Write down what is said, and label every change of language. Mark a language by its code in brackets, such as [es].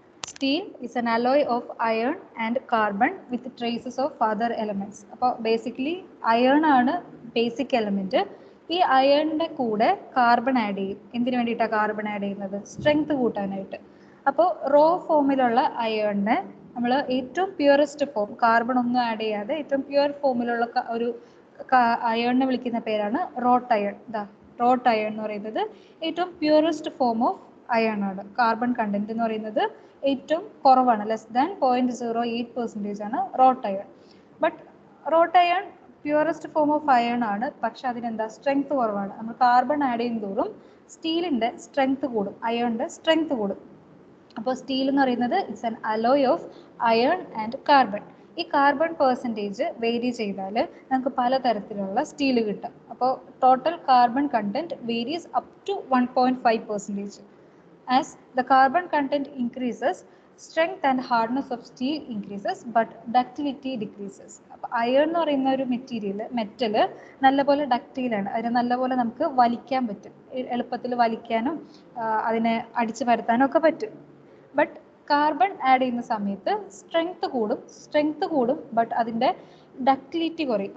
[en] Steel is an alloy of iron and carbon with traces of other elements. [ml] അപ്പോൾ basically iron ആണ് basic element. ഈ അയണിന്റെ കൂടെ carbon add ചെയ്യും. എന്തിനു വേണ്ടിയിട്ടാണ് കാർബൺ ആഡ് ചെയ്യുന്നത്? സ്ട്രെങ്ത് കൂട്ടാനായിട്ട്. അപ്പോൾ റോ ഫോമിലുള്ള അയണിനെ നമ്മൾ ഏറ്റവും പ്യുവറസ്റ്റ് ഫോം, കാർബൺ ഒന്നും ആഡ് ചെയ്യാതെ ഏറ്റവും പ്യുവർ ഫോമിലുള്ള ഒരു അയണിനെ വിളിക്കുന്ന പേരാണ് റോട്ട് അയൺ. റോട്ട് അയൺ എന്ന് പറയുന്നത് ഏറ്റവും [en] purest form of iron [ml] ആണ്. കാർബൺ കണ്ടന്റ് എന്ന് പറയുന്നത് ഏറ്റവും കുറവാണ്, ലെസ് ദാൻ 0.08% ആണ് rote iron. But rote iron purest form of iron ആണ്, പക്ഷെ അതിനെന്താ സ്ട്രെങ്ത് കുറവാണ്. നമ്മൾ കാർബൺ ആഡ് ചെയ്യും തോറും സ്റ്റീലിൻ്റെ സ്ട്രെങ്ത് കൂടും, അയണിൻ്റെ സ്ട്രെങ്ത് കൂടും. അപ്പോൾ സ്റ്റീൽ എന്ന് പറയുന്നത് [en] It's an alloy of iron and carbon. [ml] ഈ കാർബൺ പെർസെൻറ്റേജ് വേരി ചെയ്താൽ നമുക്ക് പലതരത്തിലുള്ള സ്റ്റീൽ കിട്ടും. [en] അപ്പോൾ total carbon content varies up to 1.5%. As the carbon content increases, strength and hardness of steel increases, but ductility decreases. [ml] അപ്പോൾ iron എന്ന് പറയുന്ന ഒരു മെറ്റൽ നല്ലപോലെ ഡക്റ്റൈലാണ്. അതിനെ നല്ലപോലെ നമുക്ക് വലിക്കാൻ പറ്റും, എളുപ്പത്തിൽ വലിക്കാനും അതിനെ അടിച്ചു പരത്താനും ഒക്കെ പറ്റും. ബട്ട് കാർബൺ ആഡ് ചെയ്യുന്ന സമയത്ത് സ്ട്രെങ്ത് കൂടും, ബട്ട് അതിൻ്റെ ഡക്റ്റിലിറ്റി കുറയും.